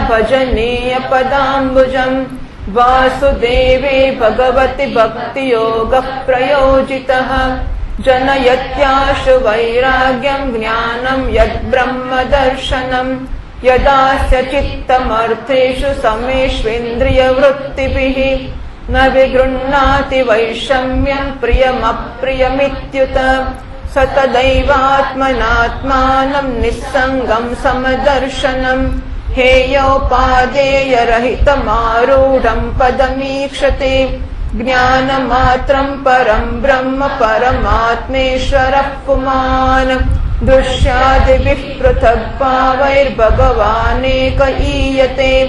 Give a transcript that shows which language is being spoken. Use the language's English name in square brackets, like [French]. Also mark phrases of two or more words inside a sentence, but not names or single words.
[Sanskrit] भजनीय पदाम्बुजम् वासुदेवे भगवति भक्तियोगः प्रयोजितः जनयत्याशु वैराग्यं ज्ञानं यद्ब्रह्मदर्शनम् यदास्य चित्तमर्थेषु समेष्विन्द्रियवृत्तिभिः न विगृह्णाति वैषम्यं प्रियमप्रियमित्युत स तदैवात्मनात्मानं निस्संगं समदर्शनम् हेयोपादेयरहितमारूढं पदमीक्षते ज्ञानमात्रं परं ब्रह्म परमात्मेश्वरः पुमान् दृश्यादिभिः पृथक् भावैर्भगवानेक ईयते